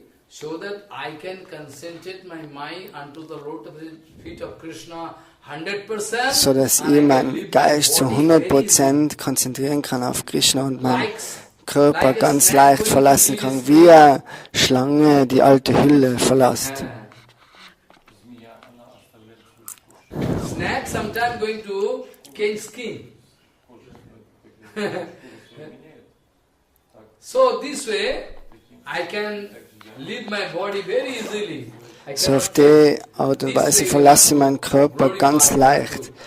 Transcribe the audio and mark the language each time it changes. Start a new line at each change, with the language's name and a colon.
English: So that I can concentrate my mind unto the lotus feet of Krishna 100%.
German: So dass ich meinen Geist zu 100% konzentrieren kann auf Krishna und meinen Körper ganz leicht verlassen kann, wie eine Schlange die alte Hülle verlässt.
English: Snack sometime going to cane skin. So this way I can leave my body very easily.
German: So auf die Art und Weise verlasse ich meinen Körper ganz leicht.